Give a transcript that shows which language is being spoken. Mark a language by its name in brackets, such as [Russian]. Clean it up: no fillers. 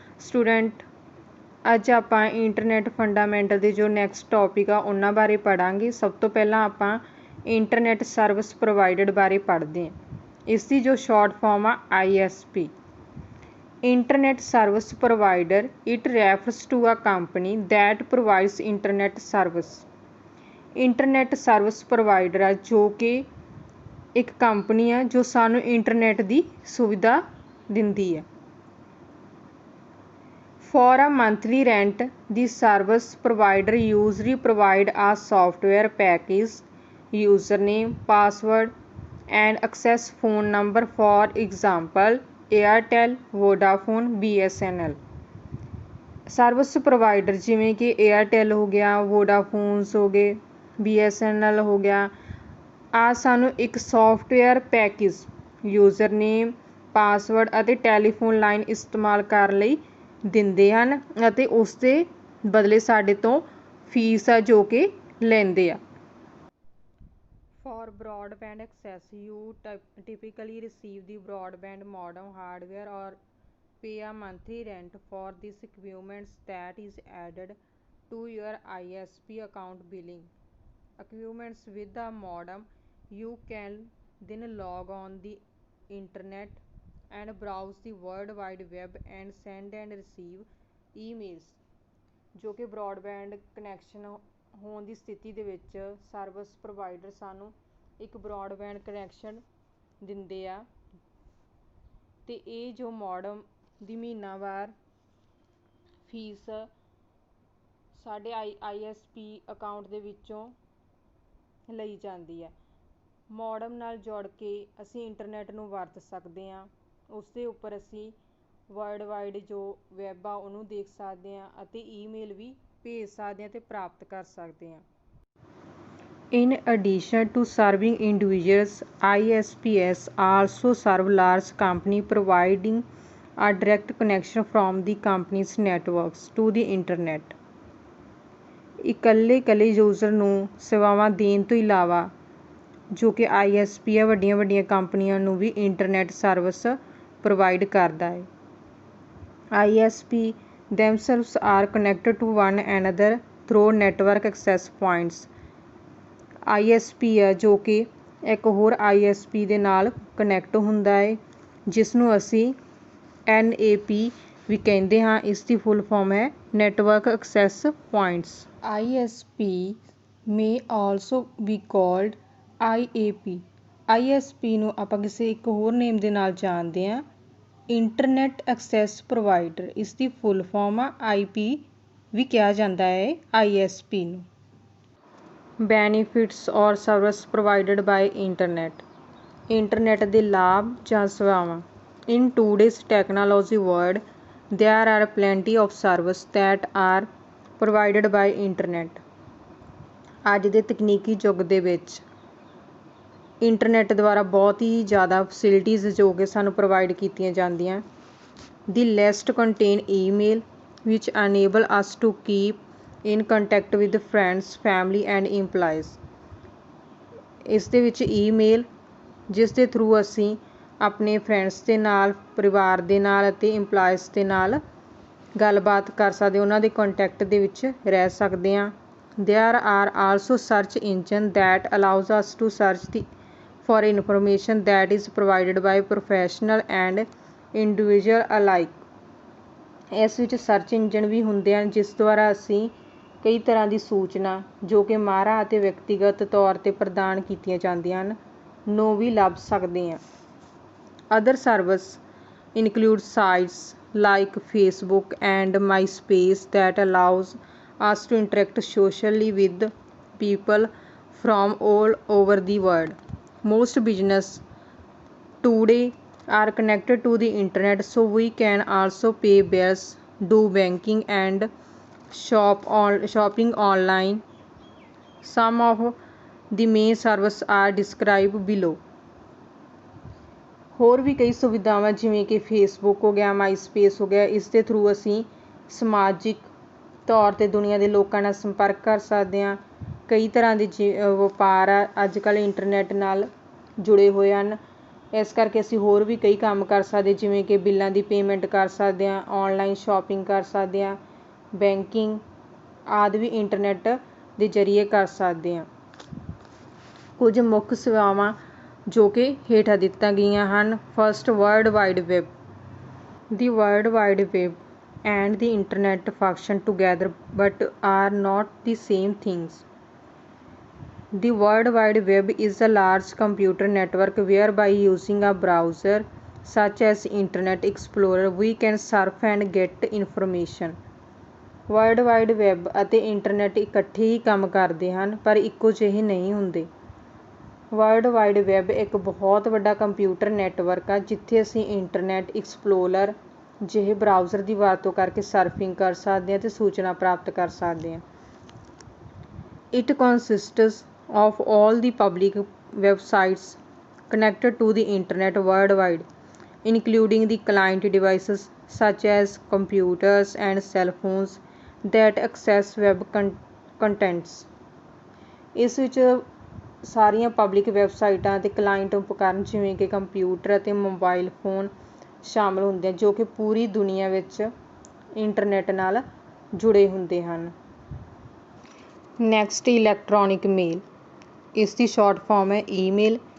[Punjabi] Student, ਅੱਜ ਆਪਾਂ internet fundamental ਦੇ ਜੋ ਨੈਕਸਟ ਟੌਪਿਕ ਆ ਉਹਨਾਂ ਬਾਰੇ ਪੜ੍ਹਾਂਗੇ। ਸਭ ਤੋਂ ਪਹਿਲਾਂ ਆਪਾਂ ਇੰਟਰਨੈਟ ਸਰਵਿਸ ਪ੍ਰੋਵਾਈਡਡ ਬਾਰੇ ਪੜ੍ਹਦੇ ਹਾਂ। ਇਸ ਦੀ ਜੋ ਸ਼ਾਰਟ ਫਾਰਮ ਆ ISP, Internet Service Provider. [English] It refers to a company that provides internet service. [Punjabi] Internet service provider ਆ ਜੋ ਕਿ ਇੱਕ ਕੰਪਨੀ ਆ ਜੋ ਸਾਨੂੰ ਇੰਟਰਨੈਟ ਦੀ ਸੁਵਿਧਾ ਦਿੰਦੀ ਹੈ। [English] For a monthly rent, the service provider usually provide a software package, username, password, and access phone number. For example, Airtel, Vodafone, BSNL. [Punjabi] Service provider ਜਿਵੇਂ ਕਿ ਏਅਰਟੈਲ ਹੋ ਗਿਆ, ਵੋਡਾਫੋਨਸ ਹੋ ਗਏ, BSNL ਹੋ ਗਿਆ, ਆ ਸਾਨੂੰ ਇੱਕ ਸੌਫਟਵੇਅਰ ਪੈਕੇਜ, ਯੂਜ਼ਰਨੇਮ, ਪਾਸਵਰਡ ਅਤੇ ਟੈਲੀਫੋਨ ਲਾਈਨ ਇਸਤੇਮਾਲ ਕਰਨ ਲਈ ਦਿੰਦੇ ਹਨ ਅਤੇ ਉਸ ਦੇ ਬਦਲੇ ਸਾਡੇ ਤੋਂ ਫੀਸ ਆ ਜੋ ਕਿ ਲੈਂਦੇ ਆ। [English] For broadband access, you typically receive the broadband modem hardware or pay a monthly rent for this equipment that is added to your ISP account. Billing equipments with the modem, you can then log on the internet and browse the world wide web and send and receive emails. [Punjabi] ਜੋ ਕਿ broadband connection ਹੋਣ ਦੀ ਸਥਿਤੀ ਦੇ ਵਿੱਚ service provider ਸਾਨੂੰ ਇੱਕ broadband connection ਦਿੰਦੇ ਆ ਅਤੇ ਇਹ ਜੋ ਮੋਡਮ ਦੀ ਮਹੀਨਾਵਾਰ ਫੀਸ ਸਾਡੇ ISP ਅਕਾਊਂਟ ਦੇ ਵਿੱਚੋਂ ਲਈ ਜਾਂਦੀ ਹੈ। ਮੋਡਮ ਨਾਲ ਜੁੜ ਕੇ ਅਸੀਂ ਇੰਟਰਨੈਟ ਨੂੰ ਵਰਤ ਸਕਦੇ ਹਾਂ। ਉਸ ਦੇ ਉੱਪਰ ਅਸੀਂ ਵਰਲਡ ਵਾਈਡ ਜੋ ਵੈਬ ਆ ਉਹਨੂੰ ਦੇਖ ਸਕਦੇ ਹਾਂ ਅਤੇ ਈਮੇਲ ਵੀ ਭੇਜ ਸਕਦੇ ਹਾਂ ਅਤੇ ਪ੍ਰਾਪਤ ਕਰ ਸਕਦੇ ਹਾਂ। [English] In addition to serving individuals, ISPs also serve large companies, providing a direct connection from the company's networks to the internet. [Punjabi] ਇਕੱਲੇ ਯੂਜ਼ਰ ਨੂੰ ਸੇਵਾਵਾਂ ਦੇਣ ਤੋਂ ਇਲਾਵਾ ਜੋ ਕਿ ISP ਆ ਵੱਡੀਆਂ ਕੰਪਨੀਆਂ ਨੂੰ ਵੀ ਇੰਟਰਨੈਟ ਸਰਵਿਸ ਪ੍ਰੋਵਾਈਡ ਕਰਦਾ ਹੈ। [English] ISP themselves are connected to one another through network access points. [Punjabi] ISP ਆ ਜੋ ਕਿ ਇੱਕ ਹੋਰ ISP ਦੇ ਨਾਲ ਕਨੈਕਟ ਹੁੰਦਾ ਹੈ ਜਿਸ ਨੂੰ ਅਸੀਂ NAP ਵੀ ਕਹਿੰਦੇ ਹਾਂ। ਇਸ ਦੀ ਫੁੱਲ ਫਾਰਮ ਹੈ network access points. [English] ISP may also be called IAP. [Punjabi] ISP ਨੂੰ ਆਪਾਂ ਕਿਸੇ ਇੱਕ ਹੋਰ ਨੇਮ ਦੇ ਨਾਲ ਜਾਣਦੇ ਹਾਂ, ਇੰਟਰਨੈਟ ਐਕਸੈਸ ਪ੍ਰੋਵਾਈਡਰ। ਇਸ ਦੀ ਫੁੱਲ ਫਾਰਮ ਆ IP ਵੀ ਕਿਹਾ ਜਾਂਦਾ ਹੈ ISP ਨੂੰ। [English] Benefits or service provided by internet. [Punjabi] ਇੰਟਰਨੈਟ ਦੇ ਲਾਭ ਜਾਂ ਸੇਵਾਵਾਂ। [English] In today's technology world there are plenty of services that are provided by internet. [Punjabi] ਅੱਜ ਦੇ ਤਕਨੀਕੀ ਯੁੱਗ ਦੇ ਵਿੱਚ ਇੰਟਰਨੈਟ ਦੁਆਰਾ ਬਹੁਤ ਹੀ ਜ਼ਿਆਦਾ ਫੈਸਿਲਿਟੀਜ਼ ਜੋ ਕਿ ਸਾਨੂੰ ਪ੍ਰੋਵਾਈਡ ਕੀਤੀਆਂ ਜਾਂਦੀਆਂ। [English] ਦੀ list contain email which enable us to keep in contact with friends, family and employees. [Punjabi] ਇਸ ਦੇ ਵਿੱਚ ਈਮੇਲ ਜਿਸ ਦੇ ਥਰੂ ਅਸੀਂ ਆਪਣੇ ਫਰੈਂਡਸ ਦੇ ਨਾਲ, ਪਰਿਵਾਰ ਦੇ ਨਾਲ ਅਤੇ ਇੰਪਲਾਈਜ਼ ਦੇ ਨਾਲ ਗੱਲਬਾਤ ਕਰ ਸਕਦੇ, ਉਹਨਾਂ ਦੇ ਕੰਟੈਕਟ ਦੇ ਵਿੱਚ ਰਹਿ ਸਕਦੇ ਹਾਂ। [English] There are also search engine that allows us to search for information that is provided by professional and individual alike. [Punjabi] ਇਸ ਵਿੱਚ ਸਰਚ ਇੰਜਨ ਵੀ ਹੁੰਦੇ ਹਨ ਜਿਸ ਦੁਆਰਾ ਅਸੀਂ ਕਈ ਤਰ੍ਹਾਂ ਦੀ ਸੂਚਨਾ ਜੋ ਕਿ ਮਾਹਰਾਂ ਅਤੇ ਵਿਅਕਤੀਗਤ ਤੌਰ 'ਤੇ ਪ੍ਰਦਾਨ ਕੀਤੀਆਂ ਜਾਂਦੀਆਂ ਹਨ ਨੂੰ ਵੀ ਲੱਭ ਸਕਦੇ ਹਾਂ। [English] Other services include sites like Facebook and MySpace that allows us to interact socially with people from all over the world. Most businesses today are connected to the internet, so we can also pay bills, do banking and shopping online. Some of the main services are described below. [Punjabi] ਹੋਰ ਵੀ ਕਈ ਸੁਵਿਧਾਵਾਂ ਜਿਵੇਂ ਕਿ Facebook ਹੋ ਗਿਆ, Myspace ਹੋ ਗਿਆ, ਇਸ ਦੇ ਥਰੂ ਅਸੀਂ ਸਮਾਜਿਕ ਤੌਰ 'ਤੇ ਦੁਨੀਆ ਦੇ ਲੋਕਾਂ ਨਾਲ ਸੰਪਰਕ ਕਰ ਸਕਦੇ ਹਾਂ। ਕਈ ਤਰ੍ਹਾਂ ਦੇ ਵਪਾਰ ਆ ਅੱਜ ਕੱਲ੍ਹ ਇੰਟਰਨੈੱਟ ਨਾਲ ਜੁੜੇ ਹੋਏ ਹਨ। ਇਸ ਕਰਕੇ ਅਸੀਂ ਹੋਰ ਵੀ ਕਈ ਕੰਮ ਕਰ ਸਕਦੇ, ਜਿਵੇਂ ਕਿ ਬਿੱਲਾਂ ਦੀ ਪੇਮੈਂਟ ਕਰ ਸਕਦੇ ਹਾਂ, ਔਨਲਾਈਨ ਸ਼ੋਪਿੰਗ ਕਰ ਸਕਦੇ ਹਾਂ, ਬੈਂਕਿੰਗ ਆਦਿ ਵੀ ਇੰਟਰਨੈੱਟ ਦੇ ਜ਼ਰੀਏ ਕਰ ਸਕਦੇ ਹਾਂ। ਕੁਝ ਮੁੱਖ ਸੇਵਾਵਾਂ ਜੋ ਕਿ ਹੇਠਾਂ ਦਿੱਤੀਆਂ ਗਈਆਂ ਹਨ। [English] First, World Wide Web. The World Wide Web and the internet function together but are not the same things. The World Wide Web is a large computer network whereby using a browser such as Internet Explorer we can surf and get information. [Punjabi] World wide web ਅਤੇ internet ਇਕੱਠੇ ਹੀ ਕੰਮ ਕਰਦੇ ਹਨ ਪਰ ਇੱਕੋ ਜਿਹੇ ਨਹੀਂ ਹੁੰਦੇ। ਵਰਲਡ ਵਾਈਡ ਵੈੱਬ ਇੱਕ ਬਹੁਤ ਵੱਡਾ ਕੰਪਿਊਟਰ ਨੈੱਟਵਰਕ ਆ ਜਿੱਥੇ ਅਸੀਂ ਇੰਟਰਨੈੱਟ ਐਕਸਪਲੋਰਰ ਜਿਹੇ ਬਰਾਊਜ਼ਰ ਦੀ ਵਰਤੋਂ ਕਰਕੇ ਸਰਫਿੰਗ ਕਰ ਸਕਦੇ ਹਾਂ ਅਤੇ ਸੂਚਨਾ ਪ੍ਰਾਪਤ ਕਰ ਸਕਦੇ ਹਾਂ। [English] It consists of all the public websites connected to the internet worldwide, including the client devices such as computers and cell phones that access web contents. [Punjabi] ਇਸ ਵਿੱਚ ਸਾਰੀਆਂ ਪਬਲਿਕ ਵੈਬਸਾਈਟਾਂ ਅਤੇ ਕਲਾਇੰਟ ਉਪਕਰਨ ਜਿਵੇਂ ਕਿ ਕੰਪਿਊਟਰ ਅਤੇ ਮੋਬਾਈਲ ਫੋਨ ਸ਼ਾਮਲ ਹੁੰਦੇ ਹਨ ਜੋ ਕਿ ਪੂਰੀ ਦੁਨੀਆ ਵਿੱਚ ਇੰਟਰਨੈੱਟ ਨਾਲ ਜੁੜੇ ਹੁੰਦੇ ਹਨ। ਨੈਕਸਟ, ਇਲੈਕਟ੍ਰੋਨਿਕ ਮੇਲ। ਇਸ ਦੀ ਸ਼ਾਰਟ ਫਾਰਮ ਹੈ ਈਮੇਲ।